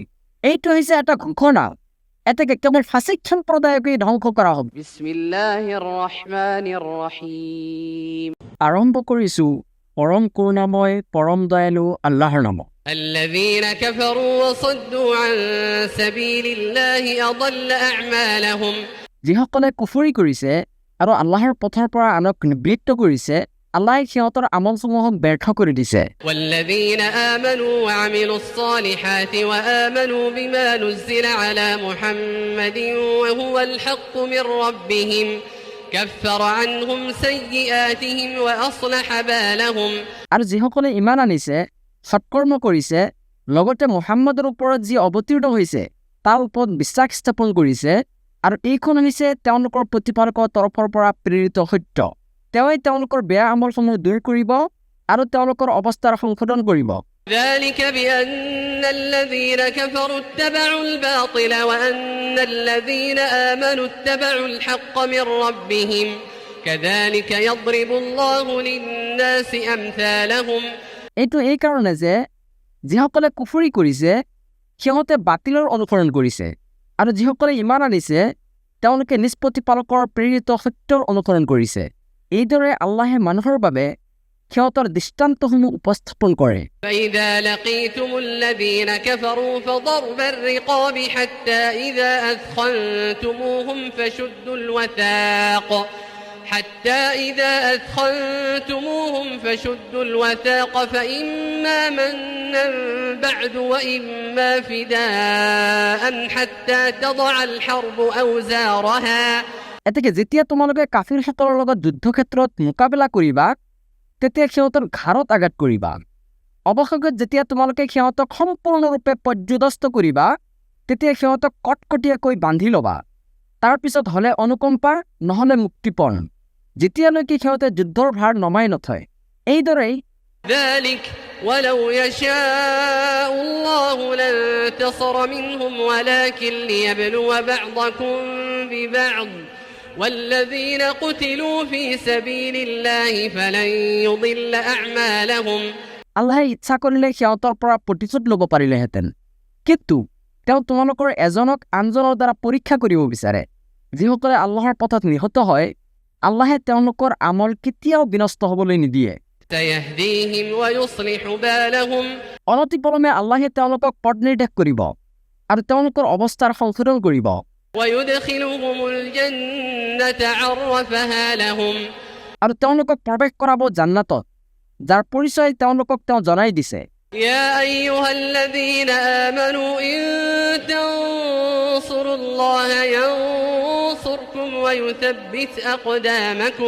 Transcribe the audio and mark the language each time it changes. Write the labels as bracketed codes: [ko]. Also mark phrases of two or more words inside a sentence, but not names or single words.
[as] এইটো হৈছে এটা ঘোষণা। এতেকে কেৱল ফাঁচিক সম্প্ৰদায়কেই ধ্বংস কৰা হ'ব। [ar] بسم الله الرحمن الرحيم. [as] আৰম্ভ কৰিছোঁ পৰম কৰুণাময় পৰম দয়ালু আল্লাহৰ নামত। [ar] الذين كفروا وصدوا عن سبيل الله أضل أعمالهم। [as] যিসকলে কুফৰি কৰিছে আৰু আল্লাহৰ পথৰ পৰা আনক নিবৃত্ত কৰিছে, আল্লাহে সিহঁতৰ আমলসমূহক ব্যৰ্থ কৰি দিছে। [ar] والذين آمنوا وعملوا الصالحات وآمنوا بما نزل على محمد وهو الحق من ربهم كفر عنهم سيئاتهم وأصلح بالهم। [as] আৰু যিসকলে ইমান আনিছে, সৎকৰ্ম কৰিছে, লগতে মুহাম্মদৰ ওপৰত যি অৱতীৰ্ণ হৈছে তাৰ ওপৰত বিশ্বাস স্থাপন কৰিছে, আৰু এইখন হৈছে তেওঁলোকৰ প্ৰতিপালকৰ তৰফৰ পৰা প্ৰেৰিত সত্য। তেওঁই তেওঁলোকৰ বেয়া আমলসমূহ দূৰ কৰিব আৰু তেওঁলোকৰ অৱস্থাৰ সংশোধন কৰিব। [ar] ذلك بأن الذين كفروا اتبعوا الباطل وأن الذين آمنوا اتبعوا الحق من ربهم كذلك يضرب الله للناس أمثالهم। [as] এইটো এই কাৰণে যে যিসকলে কুফৰি কৰিছে সিহঁতে বাতিলৰ অনুসৰণ কৰিছে, আৰু যিসকলে ইমান আনিছে তেওঁলোকে নিজ প্ৰতিপালকৰ প্ৰেৰিত সত্যৰ অনুসৰণ কৰিছে। এইদৰে আল্লাহে মানুহৰ বাবে সিহঁতৰ দৃষ্টান্তসমূহ উপস্থাপন কৰে। [ar] فإذا لقيتم الذين كفروا فضرب الرقاب حتى إذا أثخنتموهم فشدوا الوثاق فإما منا بعد وإما فداء حتى تضع الحرب أوزارها। [as] এতেকে যেতিয়া তোমালোকে কাফিৰসকলৰ লগত যুদ্ধক্ষেত্ৰত মোকাবিলা কৰিবা, তেতিয়া সিহঁতৰ ঘাৰত আঘাত কৰিবা। অৱশেষত যেতিয়া তোমালোকে সিহঁতক সম্পূৰ্ণৰূপে পৰ্যুদস্ত কৰিবা, তেতিয়া সিহঁতক কটকটীয়াকৈ বান্ধি ল'বা। তাৰপিছত হ'লে অনুকম্পা, নহ'লে মুক্তিপণ, যেতিয়ালৈকে সিহঁতে যুদ্ধৰ ভাৰ নমাই নথয়। এইদৰেই [ar] ذلك ولو يشاء الله لانتصر منهم ولكن ليبلو بعضكم ببعض والذين قتلوا في سبيل الله فلن يضل أعمالهم [as] আল্লাহে ইচ্ছা কৰিলে সিহঁতৰ পৰা প্ৰতিশোধ ল'ব পাৰিলেহেঁতেন, কিন্তু তেওঁ তোমালোকৰ এজনক আনজনৰ দ্বাৰা পৰীক্ষা কৰিব বিচাৰে। যিসকলে আল্লাহৰ পথত নিহত হয়, আল্লাহে তেওঁলোকৰ আমল কেতিয়াও বিনষ্ট হ'বলৈ নিদিয়ে। [ar] سيهديهم ويصلح بالهم [as] অনতিপলমে আল্লাহে তেওঁলোকক পথ নিৰ্দেশ কৰিব আৰু তেওঁলোকৰ অৱস্থাৰ সংশোধন কৰিব। [ar] ويدخلهم الجنة عرفها لهم [as] আৰু তেওঁলোকক প্ৰৱেশ কৰাব জান্নাতত, যাৰ পৰিচয় তেওঁলোকক তেওঁ জনাই দিছে। [ar] يا أيها الذين آمنوا إن تنصروا الله ينصركم ويثبت أقدامكم